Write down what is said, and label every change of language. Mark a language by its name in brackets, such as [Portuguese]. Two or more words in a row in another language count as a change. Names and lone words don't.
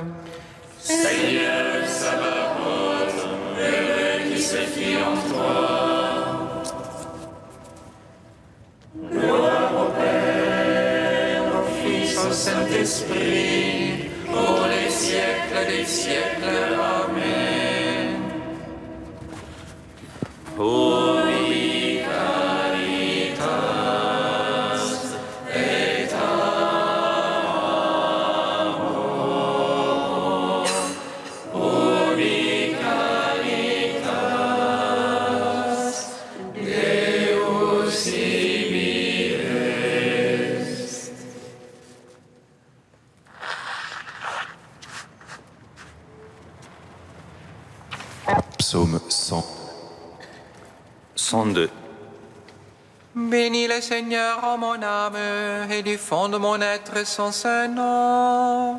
[French] Seigneur Sabaoth, heureux qui se fie en toi. Gloire au Père, au Fils, au Saint-Esprit, pour les siècles des siècles. Amen. [Latin] Ubi caritas et amor, ubi caritas Deus ibi est. [French] Psaume 100. 102. Bénis le Seigneur en mon âme, et du fond de mon être son saint nom.